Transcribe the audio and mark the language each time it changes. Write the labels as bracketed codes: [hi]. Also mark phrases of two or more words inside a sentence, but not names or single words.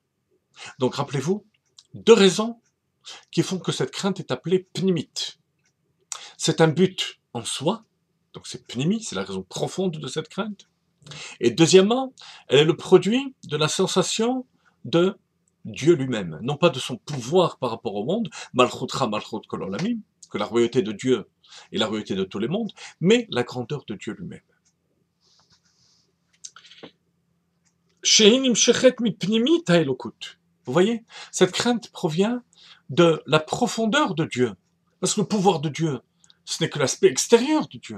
[fr] Donc rappelez-vous, deux raisons qui font que cette crainte est appelée pnimit. C'est un but en soi, donc c'est pnimi, c'est la raison profonde de cette crainte. Et deuxièmement, elle est le produit de la sensation de Dieu lui-même, non pas de son pouvoir par rapport au monde, [he] מלכותך מלכות כל עולמים, [fr] que la royauté de Dieu est la royauté de tous les mondes, mais la grandeur de Dieu lui-même. Vous voyez, cette crainte provient de la profondeur de Dieu, parce que le pouvoir de Dieu, ce n'est que l'aspect extérieur de Dieu.